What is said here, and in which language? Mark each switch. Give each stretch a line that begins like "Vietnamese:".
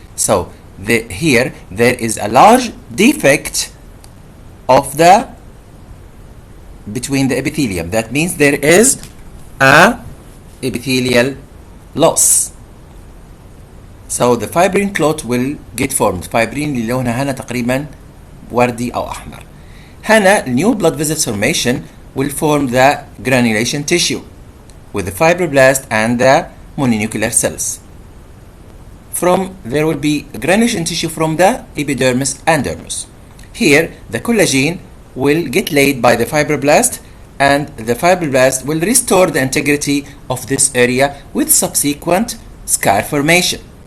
English: So here there is a large defect of the between the epithelium. That means there is a epithelial loss. So the fibrin clot will get formed.
Arabic: fibrin اللي لونها هنا تقريبا وردي أو أحمر.
English: هنا new blood vessel formation will form the granulation tissue with the fibroblast and the mononuclear cells. There will be granulation tissue from the epidermis and dermis. Here the collagen will get laid by the fibroblast, and the fibroblast will restore the integrity of this area with subsequent scar formation.